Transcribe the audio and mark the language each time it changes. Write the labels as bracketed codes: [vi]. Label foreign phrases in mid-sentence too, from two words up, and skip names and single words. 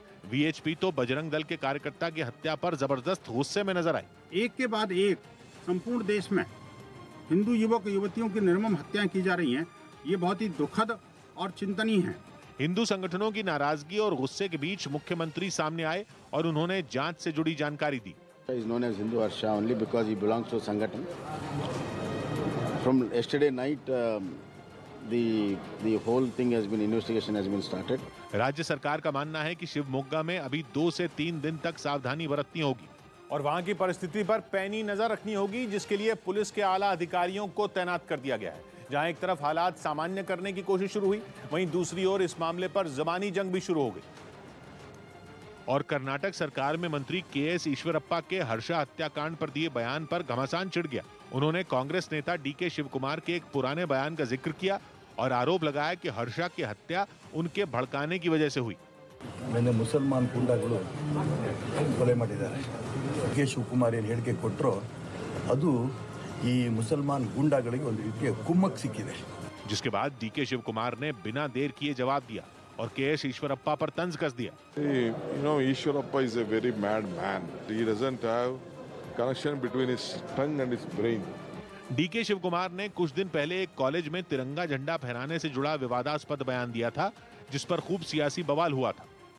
[hi] वीएचपी तो बजरंग दल के कार्यकर्ता की हत्या पर जबरदस्त गुस्से में नजर आई। एक के बाद एक संपूर्ण देश में हिंदू युवक युवतियों की निर्मम हत्याएं की जा रही हैं। ये बहुत ही दुखद और चिंतनीय है। हिंदू संगठनों की नाराजगी और गुस्से के बीच मुख्यमंत्री सामने आए और उन्होंने जांच से जुड़ी जानकारी दी। [en] Is known as Hindu Harsha only because he belongs to Sangathan. From yesterday night, the whole thing has been investigation has been started. [hi] राज्य सरकार का मानना है कि शिवमोगा में अभी 2 से 3 दिन तक सावधानी बरतनी होगी और वहां की परिस्थिति पर पैनी नजर रखनी होगी, जिसके लिए पुलिस के आला अधिकारियों को तैनात कर दिया गया है। जहां एक तरफ हालात सामान्य करने की कोशिश शुरू हुई, वहीं दूसरी ओर इस मामले पर जबानी जंग भी शुरू हो गई। और कर्नाटक सरकार में मंत्री केएस ईश्वरप्पा के हर्षा हत्याकांड पर दिए बयान पर घमासान छिड़ गया। उन्होंने कांग्रेस नेता डीके शिवकुमार के एक पुराने बयान का जिक्र किया और आरोप लगाया कि हर्षा की हत्या उनके भड़काने की वजह से हुई। मैंने मुसलमान [kn] गुंडाಗಳು ಕೊಲೆ ಮಾಡಿದ್ದಾರೆ, ಕೆ ಶಿವಕುಮಾರ್ ಏನು ಹೇಳಿಕೆ ಕೊಟ್ಟರೋ ಅದು ಈ ಮುಸಲ್ಮಾನ್ ಗುಂಡಾಗಳಿಗೆ ಒಂದು ರೀತಿಯ ಕುಮ್ಮಕ್ ಸಿಕ್ಕಿದೆ। [hi] जिसके बाद डीके शिवकुमार ने बिना देर किए जवाब दिया और के.एस. ईश्वरप्पा पर तंज कस दिया। [en] Ishwarappa is a very mad man. He doesn't have connection between his tongue and his brain. [hi] डी.के. शिवकुमार ने कुछ दिन पहले एक कॉलेज में तिरंगा झंडा फहराने से जुड़ा विवादास्पद बयान दिया था, जिस पर खूब सियासी बवाल हुआ था।